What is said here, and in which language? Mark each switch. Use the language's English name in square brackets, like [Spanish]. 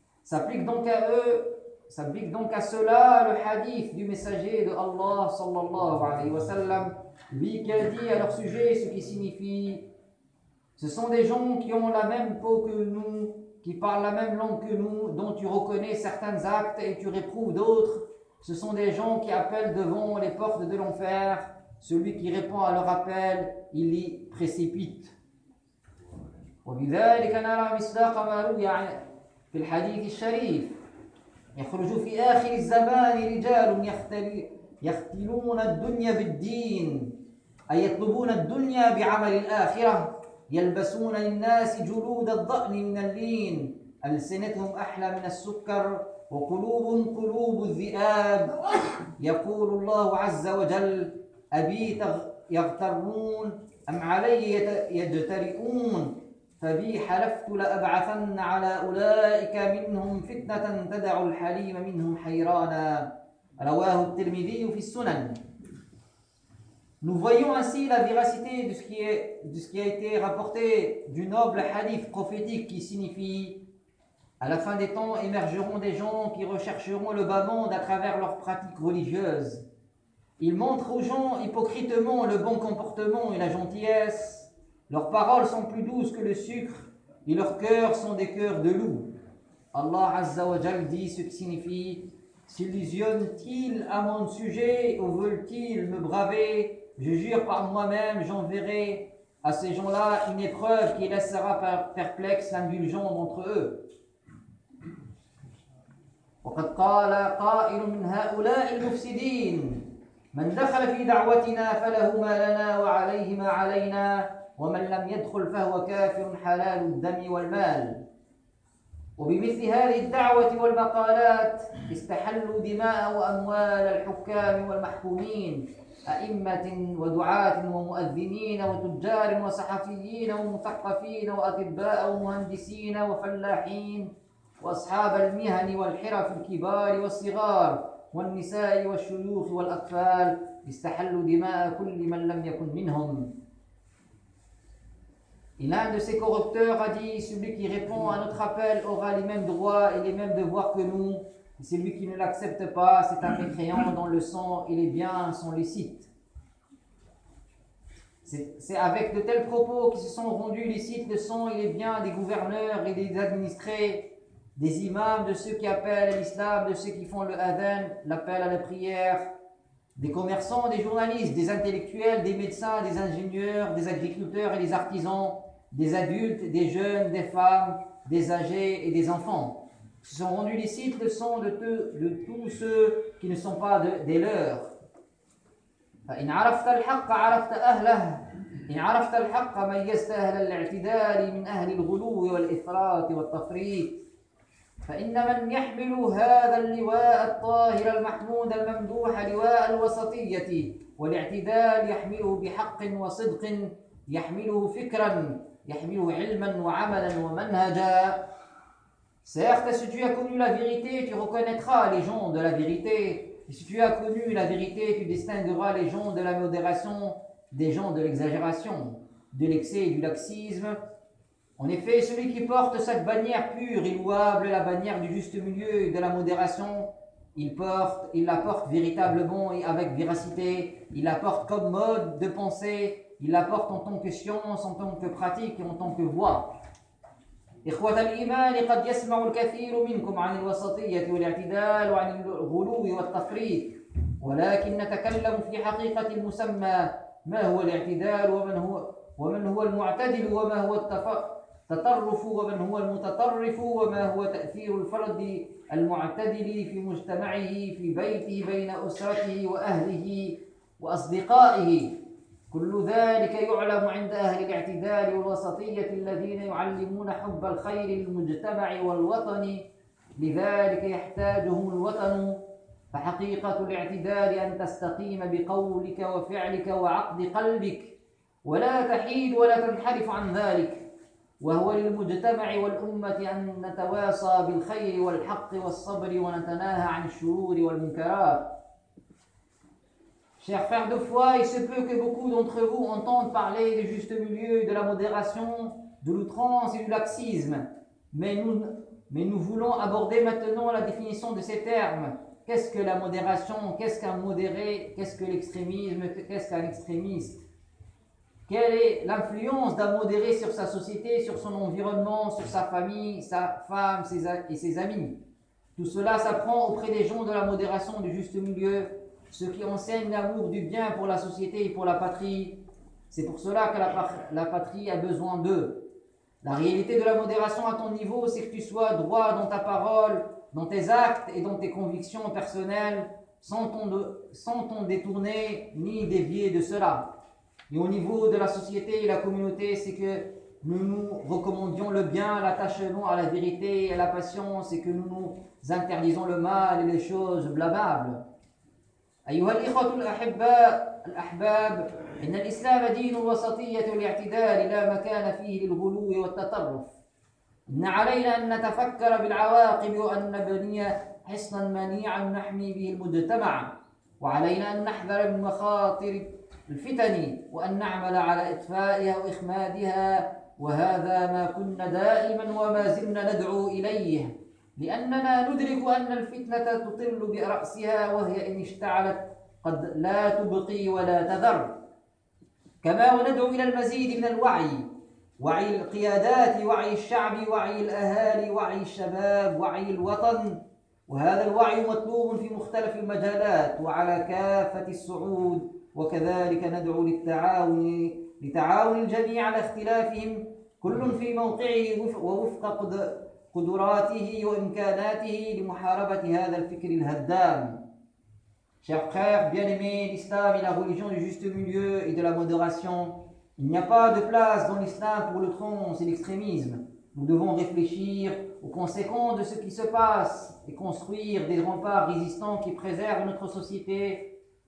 [French] S'applique donc à cela le hadith du messager de Allah [Arabic] sallallahu alayhi wa sallam, [French] lui qui a dit à leur sujet ce qui signifie: ce sont des gens qui ont la même peau que nous, qui parlent la même langue que nous, dont tu reconnais certains actes et tu réprouves d'autres. Ce sont des gens qui appellent devant les portes de l'enfer. Celui qui répond à leur appel, il y précipite. [Arabic] وَبِذَلِكَ نَرَى مِصْدَاقَ مَا رُوِيَ في الحديث الشريف يخرج في آخر الزمان رجال يختلون الدنيا بالدين أي يطلبون الدنيا بعمل الآخرة يلبسون للناس جلود الضأن من اللين ألسنتهم أحلى من السكر وقلوبهم قلوب الذئاب يقول الله عز وجل أبيت يغترون أم علي يجترئون فبي حلفت لأبعثن على أولئك منهم فتنة تدع الحليم منهم حيرانا رواه الترمذي في السنن. [French] Nous voyons ainsi la véracité de ce qui a été rapporté du noble hadith prophétique qui signifie: à la fin des temps émergeront des gens qui rechercheront le bas monde à travers leurs pratiques religieuses. Ils montrent aux gens hypocritement le bon comportement et la gentillesse. Leurs paroles sont plus douces que le sucre, et leurs cœurs sont des cœurs de loups. Allah Azza wa Jal dit ce qui signifie « S'illusionnent-ils à mon sujet ou veulent-ils me braver ? Je jure par moi-même, j'enverrai à ces gens-là une épreuve qui laissera perplexe l'indulgence entre eux. » [Arabic] وقد قال قائل من هؤلاء المفسدين من دخل في دعوتنا فله ما لنا وعليه ما علينا ومن لم يدخل فهو كافر حلال الدم والمال وبمثل هذه الدعوة والمقالات استحلوا دماء وأموال الحكام والمحكومين أئمة ودعاة ومؤذنين وتجار وصحفيين ومثقفين وأطباء ومهندسين وفلاحين وأصحاب المهن والحرف الكبار والصغار والنساء والشيوخ والأطفال استحلوا دماء كل من لم يكن منهم. [French] Et l'un de ces corrupteurs a dit, celui qui répond à notre appel aura les mêmes droits et les mêmes devoirs que nous, et celui qui ne l'accepte pas, c'est un mécréant dont le sang et les biens sont licites. C'est avec de tels propos qui se sont rendus licites le sang et les biens des gouverneurs et des administrés, des imams, de ceux qui appellent à l'islam, de ceux qui font le adhan, l'appel à la prière, des commerçants, des journalistes, des intellectuels, des médecins, des ingénieurs, des agriculteurs et des artisans, des adultes, des jeunes, des femmes, des âgés et des enfants. Ce sont rendus licites le sang de tous ceux qui ne sont pas des leurs. [Arabic] « إن عرفت الحق عرفت أهله إن عرفت الحق ميزت أهل الاعتدال من أهل الغلو والإفراط والتفريط فإن من يحمل هذا اللواء الطاهر المحمود الممدوح لواء الوسطية والاعتدال يحمله بحق وصدق يحمله فكرا يحمله علما وعملا ومنهجا. [French] Certes, si tu as connu la vérité, tu reconnaîtras les gens de la vérité. Et si tu as connu la vérité, tu distingueras les gens de la modération des gens de l'exagération, de l'excès et du laxisme. En effet, celui qui porte cette bannière pure et louable, la bannière du juste milieu et de la modération, il la porte véritablement et avec véracité, il la porte comme mode de pensée, il la porte en tant que science, en tant que pratique et en tant que voie. [Arabic] إخوة الإيمان قد يسمع الكثير منكم عن الوسطية والاعتدال وعن الغلو والتفريط ولكن نتكلم في حقيقة المسمى ما هو الاعتدال ومن هو المعتدل وما هو التطرف ومن هو المتطرف وما هو تأثير الفرد المعتدل في مجتمعه في بيته بين أسرته وأهله وأصدقائه كل ذلك يعلم عند أهل الاعتدال والوسطية الذين يعلمون حب الخير للمجتمع والوطن لذلك يحتاجهم الوطن فحقيقة الاعتدال أن تستقيم بقولك وفعلك وعقد قلبك ولا تحيد ولا تنحرف عن ذلك وهو للمجتمع والأمة أن نتواصى بالخير والحق والصبر ونتناهى عن الشرور والمنكرات. [French] Chers frères de foi, il se peut que beaucoup d'entre vous entendent parler du juste milieu, de la modération, de l'outrance et du laxisme. Mais nous voulons aborder maintenant la définition de ces termes. Qu'est-ce que la modération? Qu'est-ce qu'un modéré? Qu'est-ce que l'extrémisme? Qu'est-ce qu'un extrémiste? Quelle est l'influence d'un modéré sur sa société, sur son environnement, sur sa famille, sa femme et ses amis? Tout cela s'apprend auprès des gens de la modération du juste milieu. Ceux qui enseignent l'amour du bien pour la société et pour la patrie, c'est pour cela que la patrie a besoin d'eux. La réalité de la modération à ton niveau, c'est que tu sois droit dans ta parole, dans tes actes et dans tes convictions personnelles, sans t'en détourner ni dévier de cela. Et au niveau de la société et la communauté, c'est que nous nous recommandions le bien, l'attachement à la vérité et à la patience, et que nous nous interdisons le mal et les choses blâmables. [Arabic] أيها الإخوة الأحباء الأحباب إن الإسلام دين وسطية الاعتدال لا مكان فيه للغلو والتطرف إن علينا أن نتفكر بالعواقب وأن نبني حصنا منيعا نحمي به المجتمع وعلينا أن نحذر من مخاطر الفتن وأن نعمل على إطفائها وإخمادها وهذا ما كنا دائما وما زلنا ندعو إليه لأننا ندرك أن الفتنة تطل برأسها وهي إن اشتعلت قد لا تبقي ولا تذر كما وندعو إلى المزيد من الوعي وعي القيادات وعي الشعب وعي الأهالي وعي الشباب وعي الوطن وهذا الوعي مطلوب في مختلف المجالات وعلى كافة الصعود وكذلك ندعو لتعاون الجميع على اختلافهم كل في موقعه ووفق قدراته وإمكاناته لمحاربة هذا الفكر الهدام. [French] Chers frères bien-aimés, l'islam est la religion du juste milieu et de la modération. Il n'y a pas de place dans l'islam pour le tronc et l'extrémisme. Nous devons réfléchir aux conséquences de ce qui se passe et construire des remparts résistants qui préservent notre société.